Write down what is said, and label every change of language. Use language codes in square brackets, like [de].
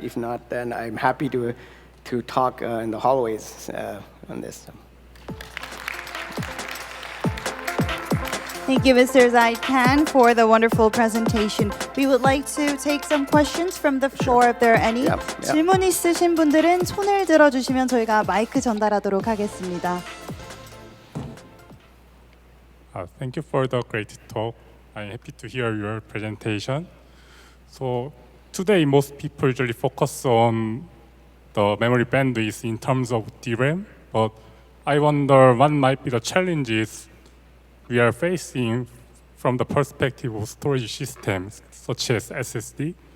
[en] If not, then I'm happy to talk in the hallways on this. Thank you, Mr. Zaid Kahn, for the wonderful presentation. We would like to take some questions from the floor if there are any. Yep. [ko] 질문 있으신 분들은 손을 들어주시면 저희가 마이크 전달하도록 하겠습니다. [en] Thank you for the great talk. I'm happy to hear your presentation. So today, most people usually focus on the memory bandwidth in terms of DRAM, but I wonder what might be the challenges we are facing from the perspective of storage systems such as SSD.